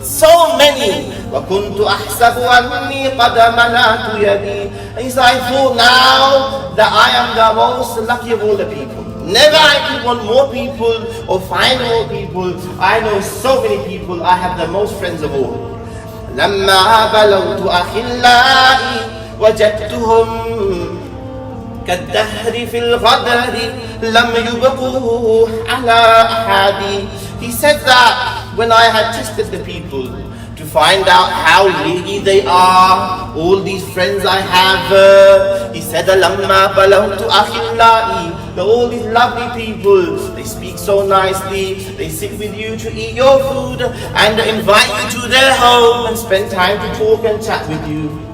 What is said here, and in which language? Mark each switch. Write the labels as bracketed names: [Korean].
[English] So many. [Arabic] وَكُنْتُ أَحْسَبُ أَنِّي قَدْ مَلَأْتُ يَدِي. [English] And he said, I thought now that I am the most lucky of all the people. Never I could want more people or find more people. I know so many people. I have the most friends of all. [Arabic] لَمَّا بَلَوْتُ أَخِلَّائِي وَجَدْتُهُمْ كالدهر في الغدر لم يبقوا على أحد. [English] He said that when I had tested the people to find out how needy they are. All these friends I have, he said, [Arabic] "Lamma balawtu akhillai." [English] All these lovely people, they speak so nicely, they sit with you to eat your food and invite you to their home and spend time to talk and chat with you.